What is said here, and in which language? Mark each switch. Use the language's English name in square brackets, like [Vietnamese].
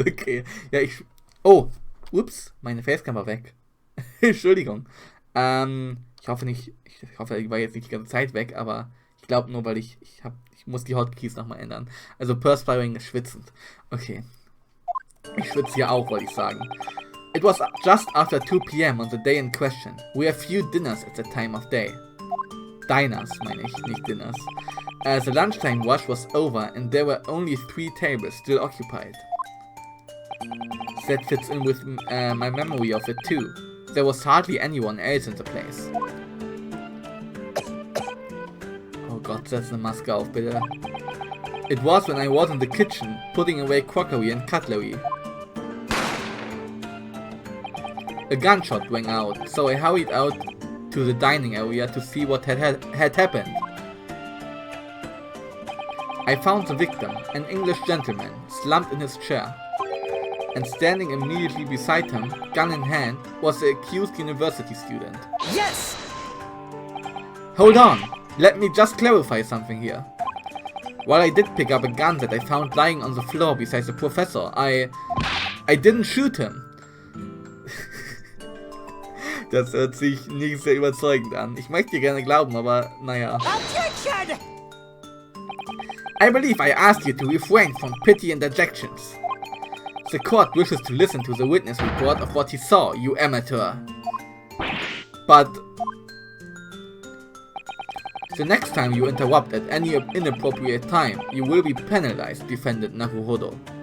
[German] Okay. Ja, Oh! Ups, meine Facecam war weg. Entschuldigung. Ich hoffe nicht. Ich hoffe, die war jetzt nicht die ganze Zeit weg, aber ich glaube nur, weil ich muss die Hotkeys nochmal ändern. Also perspiring ist schwitzend. Okay. Ich schwitze ja auch, wollte ich sagen. [English] It was just after 2 p.m. on the day in question. We have few dinners at that time of day. [German] Diners, meine ich, nicht dinners. [English] The lunchtime rush was over and there were only 3 tables still occupied. That fits in with my memory of it too. There was hardly anyone else in the place. [German] Oh Gott, setz eine Maske auf, bitte. [English] It was when I was in the kitchen, putting away crockery and cutlery. A gunshot rang out, so I hurried out to the dining area to see what had happened. I found the victim, an English gentleman, slumped in his chair. And standing immediately beside him, gun in hand, was the accused university student. Yes! Hold on! Let me just clarify something here. While I did pick up a gun that I found lying on the floor beside the professor, I didn't shoot him. [German] Das hört sich nicht sehr überzeugend an. Ich möchte dir gerne glauben, aber naja. [English] Objection! I believe I asked you to refrain from petty interjections. The court wishes to listen to the witness report of what he saw, you amateur. But the next time you interrupt at any inappropriate time, you will be penalized, defended Naruhodo.